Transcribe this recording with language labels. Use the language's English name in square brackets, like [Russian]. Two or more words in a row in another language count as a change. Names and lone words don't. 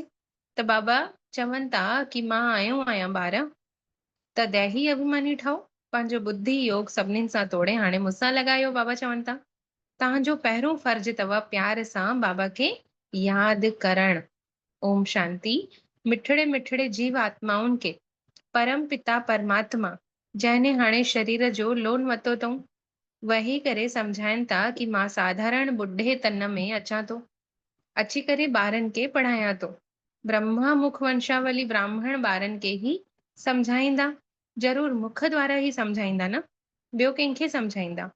[Sindhi] त बाबा चवनि था कि मां आयो आहियां ॿार त दैही अभिमानी ठहो, पंहिंजो बुद्धि योग सभिनीनि सां तोड़े हाणे मूंसां लॻायो। बाबा चवनि था तव्हांजो पहिरियों फर्ज़ अथव प्यार सां बाबा खे यादि करणु। [Sanskrit] ओम शांति। [Sindhi] मिठड़े मिठड़े जीव आत्माउनि खे परम पिता परमात्मा जंहिंने हाणे शरीर जो लोन वरितो अथऊं वही करे सम्झाइनि था कि मां साधारण ॿुढे तन में अचां थो, अची करे ॿारनि खे पढ़ायां थो। ब्रह्मा मुख वंशावली ब्राह्मण ॿारनि खे ई सम्झाईंदा, ज़रूर मुख द्वारा ई सम्झाईंदा न, ॿियो कंहिंखे सम्झाईंदा।